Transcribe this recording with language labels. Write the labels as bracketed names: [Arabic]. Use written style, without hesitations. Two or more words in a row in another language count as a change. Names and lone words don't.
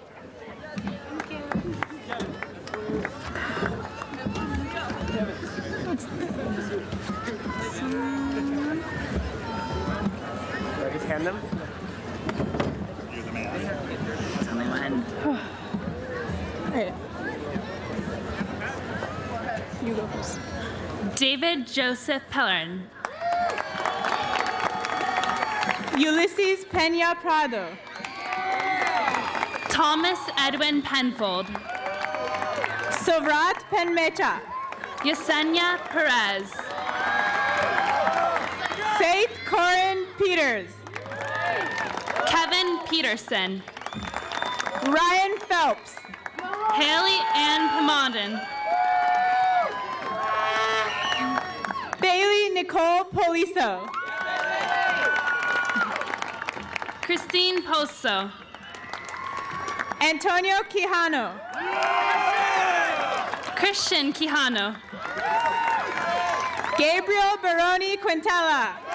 [English] Just hand them. You're the man. All right. You go first. David Joseph Pellerin. Ulysses Peña Prado. Thomas Edwin Penfold. Sovrat Penmecha. Yesenia Perez. Faith Corin Peters. Kevin Peterson. Ryan Phelps. Haley Ann Pomondon. Bailey Nicole Poliso. Christine Poso. Antonio Quijano. Christian Quijano. Gabriel Baroni Quintela.